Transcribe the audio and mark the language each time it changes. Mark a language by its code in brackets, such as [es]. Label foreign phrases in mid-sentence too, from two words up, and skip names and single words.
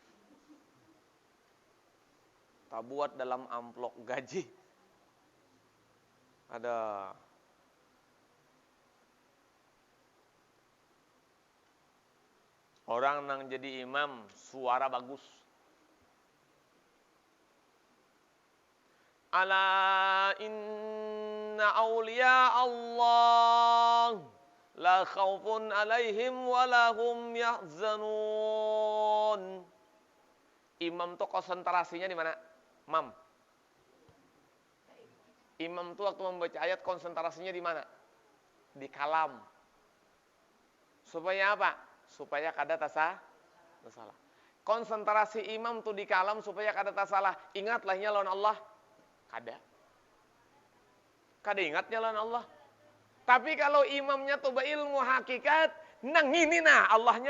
[bjn] Tak buat dalam amplop gaji. Ada. Orang nang jadi imam, suara bagus. [ar] ألا إن أولياء الله لا خوف عليهم ولهم يحزنون. [bjn] Imam tuh konsentrasinya di mana? Imam tuh waktu membaca ayat konsentrasinya di mana? Di kalam. Supaya apa? Supaya kada tasalah. Konsentrasi imam tuh di kalam supaya kada tasalah. Ingat lahnya lawan Allah. Kada ingatnya lawan Allah. Tapi kalau imamnya tuh berilmu hakikat, nang ini nah Allahnya.